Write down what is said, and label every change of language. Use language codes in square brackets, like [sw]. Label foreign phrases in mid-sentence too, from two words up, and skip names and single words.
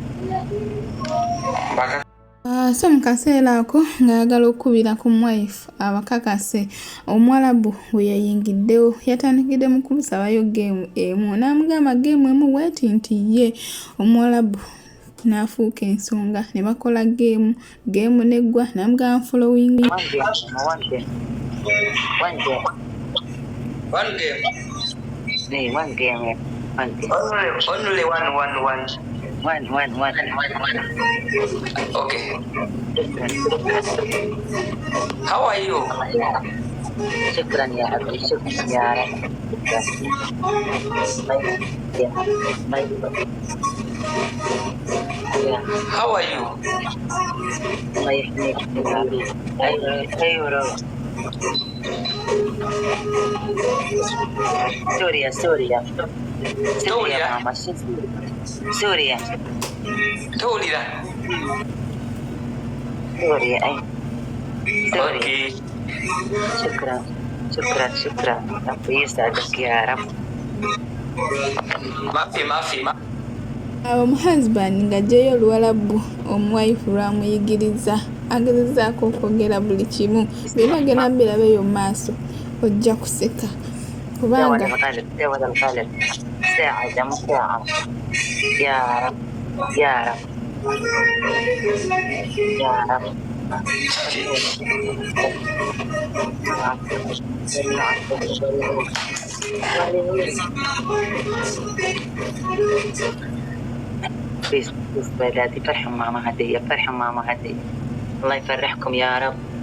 [lg] so mu kaseera ako ng'ayagala okukubira ku mwife abakakase Omwarabu we yayingiddewo yatandikidde mu kumusabayo geemu emu n'amugamba geemu emu weeti nti ye Omwarabu n'afuuka ensonga ne bakola geemu neggwa n'amugamba following [en] One game. Only one. Okay. How are you? [ar] شكرا يا أبي شكرا يا رب. [en] How are you? [ar] الله يحميك يا أبي. أيوة. سوريا ماما سوريا توليدا سوريا أي اوكي شكرا ربي يسعدك يا رب. ما في [lg] Husband ng'aggyeyo Oluwarabu omwife lwamuyigiriza agezezaako okwogera buli kimu byebagenda birabeyo mu maaso ojja kuseka kubanga [ar] يا رب بس بلادي فرحوا ماما هدية الله يفرحكم يا رب